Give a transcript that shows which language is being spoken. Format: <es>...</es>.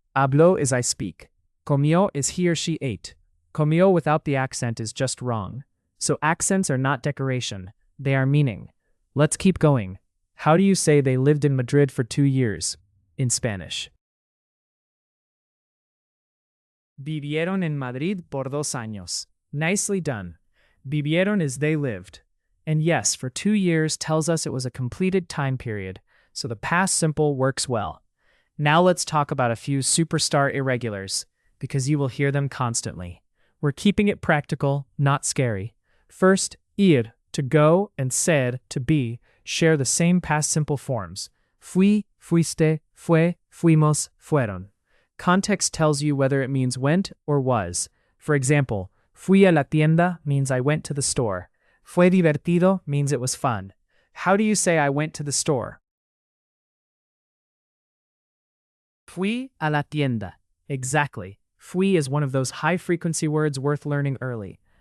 <en>Habló is I speak. Comió is he or she ate. Comió without the accent is just wrong. So accents are not decoration, they are meaning. Let's keep going. How do you say they lived in Madrid for 2 years in Spanish?</en> <es>Vivieron en Madrid por 2 años.</es> <en>Nicely done. Vivieron is they lived. And yes, for 2 years tells us it was a completed time period, so the past simple works well. Now let's talk about a few superstar irregulars, because you will hear them constantly. We're keeping it practical, not scary. First, ir, to go, and ser, to be, share the same past simple forms.</en> <es>Fui, fuiste, fue, fuimos, fueron.</es> <en>Context tells you whether it means went or was. For example,</en> <es>fui a la tienda</es> <en>means I went to the store.</en> <es>Fue divertido</es> <en>means it was fun. How do you say I went to the store?</en> <es>Fui a la tienda.</es> <en>Exactly. Fui is one of those high-frequency words worth learning early.</en>